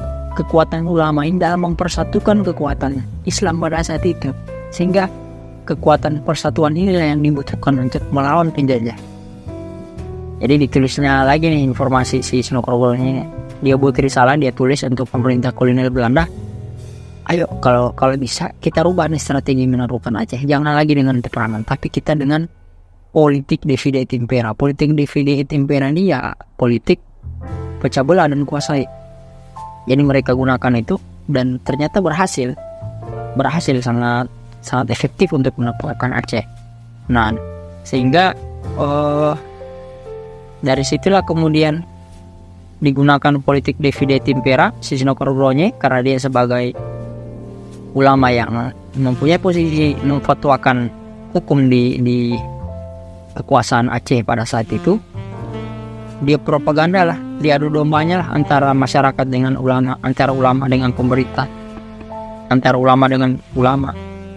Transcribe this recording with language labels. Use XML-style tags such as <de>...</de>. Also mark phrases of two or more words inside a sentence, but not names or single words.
<id>Kekuatan ulama ini dalam mempersatukan kekuatan Islam pada saat itu, sehingga kekuatan persatuan inilah yang dibutuhkan untuk melawan penjajah. Jadi ditulisnya lagi nih informasi si Senokarwuranya ini. Dia buat risalah, dia tulis untuk pemerintah kolonial Belanda. Ayo kalau bisa kita rubah nih strategi menaklukkan Aceh. Jangan lagi dengan peperangan, tapi kita dengan politik</id> <la>divide et impera.</la> <id>Politik</id> <la>divide et impera</la> <id>ini ya politik pecah belah dan kuasai. Jadi mereka gunakan itu dan ternyata berhasil sangat efektif untuk menaklukkan Aceh. Nah, sehingga dari situlah kemudian digunakan politik</id> <la>divide et impera</la> <id>si Senokarwuranya, karena dia sebagai ulama yang mempunyai posisi memfatwakan hukum di kekuasaan Aceh pada saat itu. Dia propaganda lah, dia adu dombanya lah antara masyarakat dengan ulama, antara ulama dengan pemerintah, antara ulama dengan ulama.</id>